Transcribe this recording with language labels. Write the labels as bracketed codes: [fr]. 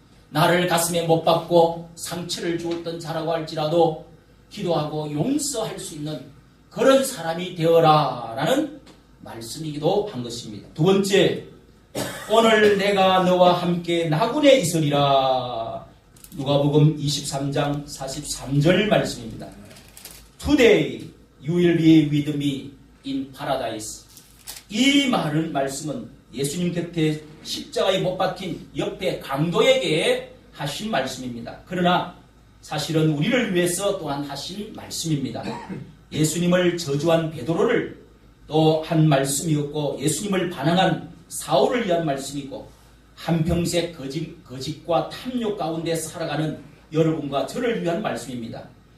[ko] 나를 가슴에 못 박고 상처를 주었던 자라고 할지라도 기도하고 용서할 수 있는 그런 사람이 되어라 라는 말씀이기도 한 것입니다. 두 번째, 오늘 내가 너와 함께 나군에 있으리라. 누가복음 23장 43절 말씀입니다. [en] Today you will be with me in paradise. [ko] 이 말씀은 예수님 곁에 십자가에 못 박힌 옆에 강도에게 하신 말씀입니다. 그러나 사실은 우리를 위해서 또한 하신 말씀입니다. 예수님을 저주한 베드로를 또 한 말씀이었고 예수님을 반항한 사울을 위한 말씀이고 한평생 거짓과 탐욕 가운데 살아가는 여러분과 저를 위한 말씀입니다.